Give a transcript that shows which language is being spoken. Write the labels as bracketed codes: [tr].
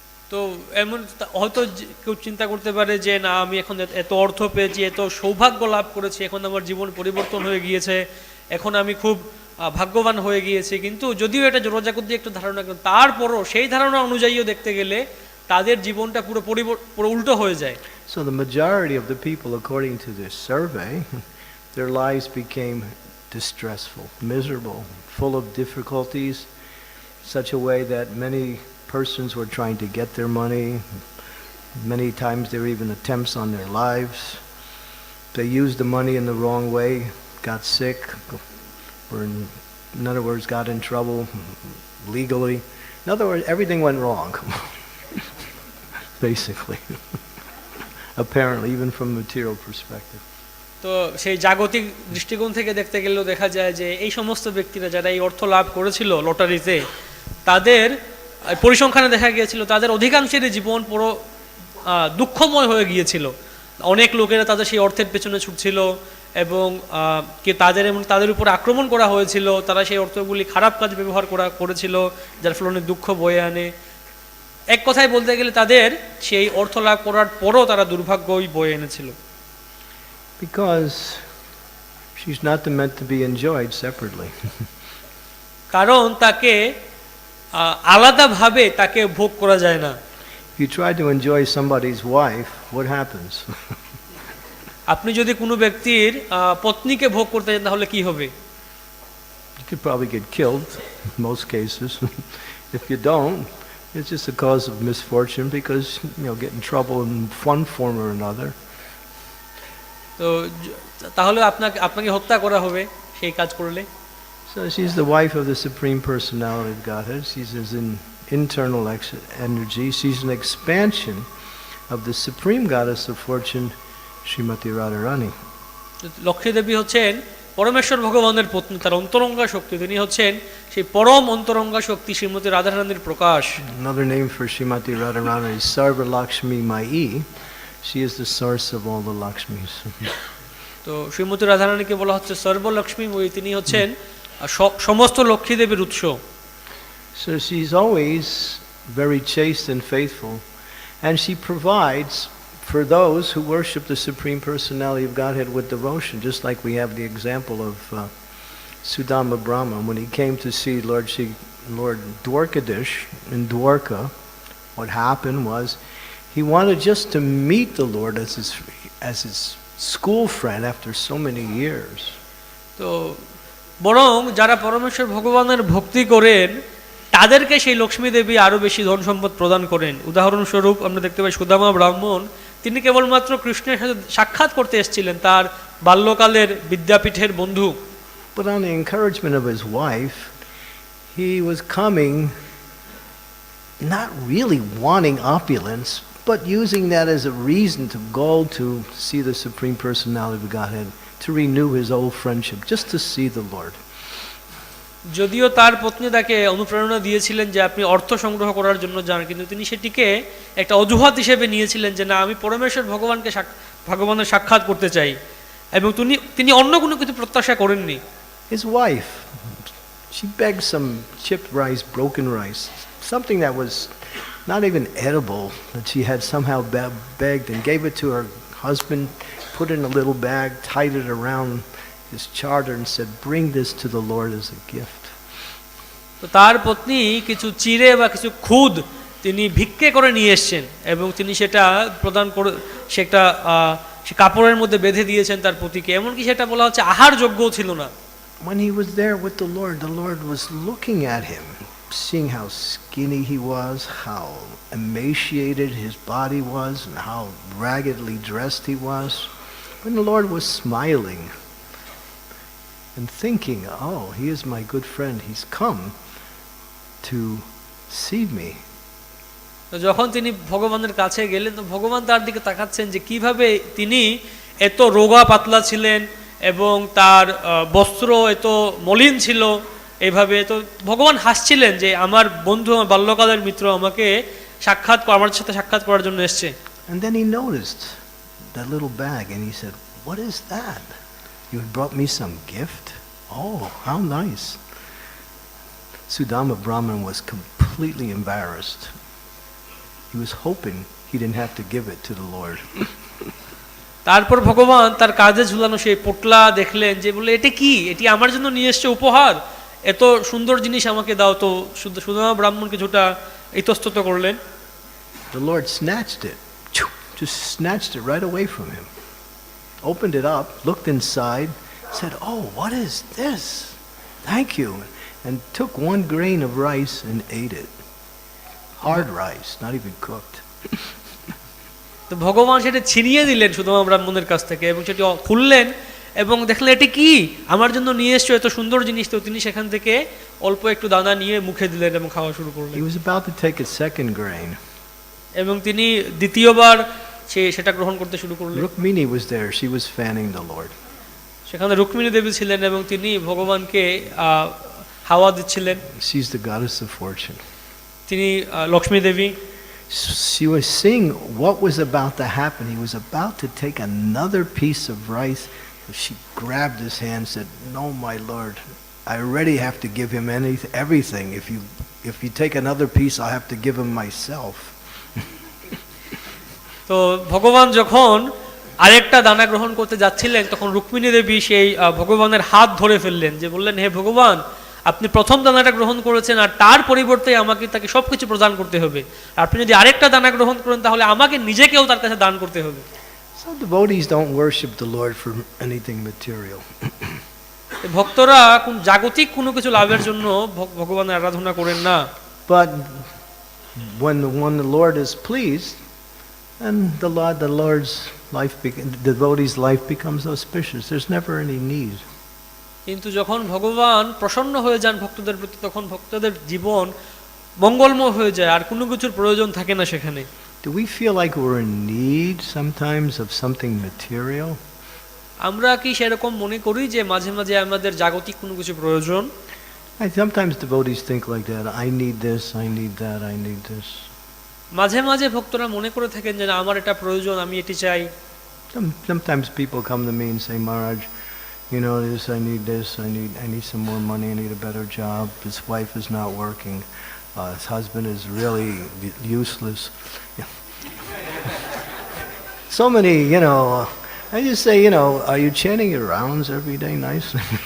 [bn] তো এমন হয়তো কেউ চিন্তা করতে পারে যে না, আমি এখন এত অর্থ পেয়েছি, এত সৌভাগ্য লাভ করেছি, এখন আমার জীবন পরিবর্তন হয়ে গিয়েছে, এখন আমি খুব ভাগ্যবান হয়ে গিয়েছি। কিন্তু যদিও এটা জোড়াজাগত দিয়ে একটু ধারণা, তারপরও সেই ধারণা অনুযায়ীও দেখতে গেলে তাদের জীবনটা পুরো উল্টো হয়ে যায়। [en] So the majority of the people, according to this survey, their lives became distressful, miserable, full of difficulties, such a way that many persons were trying to get their money. Many times there were even attempts on their lives. They used the money in the wrong way, got sick, or in other words, got in trouble legally. In other words, everything went wrong, basically. Apparently, even from a material perspective. [bn] তো সেই জাগতিক দৃষ্টিকোণ থেকে দেখতে গেলেও দেখা যায় যে এই সমস্ত ব্যক্তিরা যারা এই অর্থ লাভ করেছিল লটারিতে, তাদের পরিসংখ্যানে দেখা গিয়েছিল তাদের অধিকাংশেরই জীবন পুরো দুঃখময় হয়ে গিয়েছিল। অনেক লোকেরা তাদের সেই অর্থের পেছনে ছুটছিল এবং তাদের উপর আক্রমণ করা হয়েছিল, তারা সেই অর্থগুলি খারাপ কাজ ব্যবহার করেছিল, যার ফলে অনেক দুঃখ বয়ে আনে। এক কথায় বলতে গেলে তাদের সেই অর্থ লাভ করার পরও তারা দুর্ভাগ্যই বয়ে এনেছিল। [en] Because she's not meant to be enjoyed separately. [bn] কারণ তাকে আলাদাভাবে তাকে ভোগ করা যায় না। [en] If you try to enjoy somebody's wife, what happens? [bn] আপনি যদি কোনো ব্যক্তির পত্নীকে ভোগ করতে চান তাহলে কি হবে? [en] You could probably get killed in most cases. If you don't, it's just a cause of misfortune because, get in trouble in one form or another. [bn] তো তাহলে আপনাকে হত্যা করা হবে সেই কাজ করলে। [en] So she's the wife of the Supreme Personality of Godhead. She's his internal energy. She's an expansion of the Supreme Goddess of Fortune, Srimati Radharani. [bn] Lakshmi দেবী হচ্ছেন পরমেশ্বর ভগবানের পত্নী, তার অন্তরঙ্গা শক্তি। তিনি হচ্ছেন সেই পরম অন্তরঙ্গা শক্তি শ্রীমতী রাধারানীর প্রকাশ। [en] Another name for Srimati Radharani is Sarva Lakshmi Mai. She is the source of all the Lakshmis. [bn] তো শ্রীমতী রাধারানীকে বলা হচ্ছে সর্বলক্ষ্মী মই, তিনি হচ্ছেন সমস্ত লক্ষ্মী দেবীর উৎস। [en] So she's always very chaste and faithful, and she provides for those who worship the Supreme Personality of Godhead with devotion, just like we have the example of Sudama Brahma. When he came to see Lord Dwarkadish in Dwarka, what happened was he wanted just to meet the Lord as his school friend after so many years. [bn] তো বরং যারা পরমেশ্বর ভগবানের ভক্তি করেন তাদেরকে সেই লক্ষ্মী দেবী আরো বেশি ধন সম্পদ প্রদান করেন। উদাহরণস্বরূপ আমরা দেখতে পাই সুদামা ব্রাহ্মণ, তিনি কেবলমাত্র কৃষ্ণের সাথে সাক্ষাৎ করতে এসেছিলেন, তার বাল্যকালের বিদ্যাপীঠের বন্ধু। [en] But on the encouragement of his wife, he was coming not really wanting opulence, but using that as a reason to go to see the Supreme Personality of Godhead, to renew his old friendship, just to see the Lord. [bn] যদিও তার পত্নী তাকে অনুপ্রেরণা দিয়েছিলেন যে আপনি অর্থ সংগ্রহ করার জন্য যান, কিন্তু তিনি সেটিকে একটা অজুহাত হিসেবে নিয়েছিলেন যে না, আমি পরমেশ্বর ভগবানের সাক্ষাৎ করতে চাই, এবং তিনি অন্য কোনো কিছু প্রত্যাশা করেননি। [en] His wife, she begged some chipped rice, broken rice, something that was not even edible, that she had somehow begged and gave it to her husband put in a little bag, tied it around his charter and said, "Bring this to the Lord as a gift." [bn] তো তার পত্নী কিছু চিড়ে বা কিছু খুদ তিনি ভিক্ষে করে নিয়ে এসেছেন এবং তিনি সেটা প্রদান করে সেটা সে কাপড়ের মধ্যে বেঁধে দিয়েছেন তার পতিকে, এমনকি সেটা বলা হচ্ছে আহার যোগ্যও ছিল না। [en] When he was there with the Lord was looking at him, seeing how skinny he was, how emaciated his body was, and how raggedly dressed he was. When the Lord was smiling and thinking, "Oh, he is my good friend. He's come to see me." [bn] তো যখন তিনি ভগবানের কাছে গেলেন তো ভগবান তার দিকে তাকাচ্ছেন যে কিভাবে তিনি এত রোগা পাতলা ছিলেন এবং তার বস্ত্র এত মলিন ছিল, এইভাবে তো ভগবান হাসছিলেন যে আমার বন্ধু, আমার বাল্যকালের মিত্র আমাকে আমার সাথে সাক্ষাৎ করার জন্য এসছে। [en] And then he noticed that little bag and he said, "What is that? You brought me some gift? Oh, how nice." Sudama Brahman was completely embarrassed. He was hoping he didn't have to give it to the Lord. [bn] তারপর ভগবান তার কাঁধে ঝুলানো সেই পোটলা দেখলেন যে বলে, এটা কি? এটি আমার জন্য নিয়ে এসছে উপহার, এত সুন্দর জিনিস আমাকে দাও। তো সুদামা ব্রাহ্মণ কিছুটা ইতস্তত করলেন। [en] The Lord snatched it, just snatched it right away from him, opened it up, looked inside, said, "Oh, what is this? Thank you," and took 1 grain of rice and ate it. Hard rice, not even cooked. [bn] তো ভগবান সেটা ছিনিয়ে দিলেন সুদামা ব্রাহ্মণের কাছ থেকে এবং সেটি খুললেন এবং দেখলেন এটি কি? আমার জন্য নিয়ে এসছো এত সুন্দর জিনিস। তো তিনি সেখান থেকে অল্প একটু দানা নিয়ে মুখে দিলেন এবং খাওয়া শুরু করলেন। [en] He was about to take a second grain. [bn] এবং তিনি দ্বিতীয়বার সেটা গ্রহণ করতে শুরু করলেন। [en] Rukmini was there. She was fanning the Lord. [bn] সেখানে রুক্মিণী দেবী ছিলেন এবং তিনি ভগবানকে হাওয়া দিচ্ছিলেন। [en] She's the goddess of fortune. [bn] তিনি লক্ষ্মী দেবী। [en] She was seeing what was about to happen. He was about to take another piece of rice. She grabbed his hand and said, "No, my Lord, I already have to give him everything. If you take another piece, I'll have to give him myself." [bn] তো ভগবান যখন আরেকটা দানা গ্রহণ করতে যাচ্ছিলেন তখন রুক্মিণী দেবী সেই ভগবানের হাত ধরে ফেললেন, যে বললেন, হে ভগবান, আপনি প্রথম দানাটা গ্রহণ করেছেন আর তার পরিবর্তে আমাকে তাকে সবকিছু প্রদান করতে হবে। আপনি যদি আরেকটা দানা গ্রহণ করেন তাহলে আমাকে নিজেকেও তার কাছে দান করতে হবে। [en] So devotees don't worship the Lord for anything material. [bn] ভক্তরা কোন জাগতিক কোনো কিছু লাভের জন্য ভগবানের আরাধনা করেন না। [en] But when the Lord is pleased, and the Lord's life, the devotee's life becomes auspicious. There's never any need. [bn] কিন্তু যখন ভগবান প্রসন্ন হয়ে যান ভক্তদের প্রতি তখন ভক্তদের জীবন মঙ্গলময় হয়ে যায়, আর কোনো কিছুর প্রয়োজন থাকে না সেখানে। [en] Do we feel like we're in need sometimes of something material? [bn] আমরা কি সেরকম মনে করি যে মাঝে মাঝে আমাদের জাগতিক কোনো কিছু প্রয়োজন? [en] Sometimes devotees think like that. I need this, I need that, I need this. [bn] মাঝে মাঝে ভক্তরা মনে করে থাকেন যে আমার এটা প্রয়োজন, আমি এটি চাই। [en] Sometimes people come to me and say, "Maharaj, you know this, I need some more money, I need a better job. His wife is not working. His husband is really useless." So many, I just say, are you chanting your rounds every day nicely?